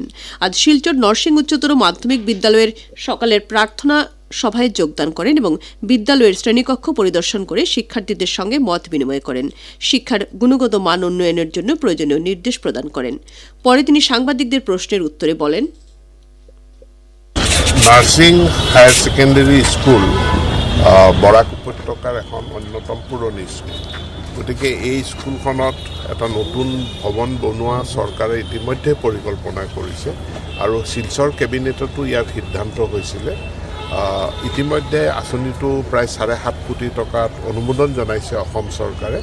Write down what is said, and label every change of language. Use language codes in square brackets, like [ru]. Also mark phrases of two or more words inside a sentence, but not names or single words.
[bn] আজ শিলচর নরসিং উচ্চতর মাধ্যমিক বিদ্যালয়ের সকালের প্রার্থনা সভায় যোগদান করেন এবং বিদ্যালয়ের শ্রেণীকক্ষ পরিদর্শন করে শিক্ষার্থীদের সঙ্গে মত বিনিময় করেন। শিক্ষার গুণগত মান উন্নয়নের জন্য প্রয়োজনীয় নির্দেশ প্রদান করেন। পরে তিনি সাংবাদিকদের প্রশ্নের উত্তরে বলেন, [as] নার্সিং হায়ার সেকেন্ডারি স্কুল বৰাক উপত্যকাৰ এখন অন্যতম পুৰণি স্কুল। গতিকে এই স্কুলখনত এটা নতুন ভৱন বনোৱা চৰকাৰে ইতিমধ্যে পৰিকল্পনা কৰিছে আৰু শিলচৰ কেবিনেটতো ইয়াৰ সিদ্ধান্ত হৈছিলে। ইতিমধ্যে আঁচনিটো প্ৰায় 7.5 কোটি টকাত অনুমোদন জনাইছে অসম চৰকাৰে।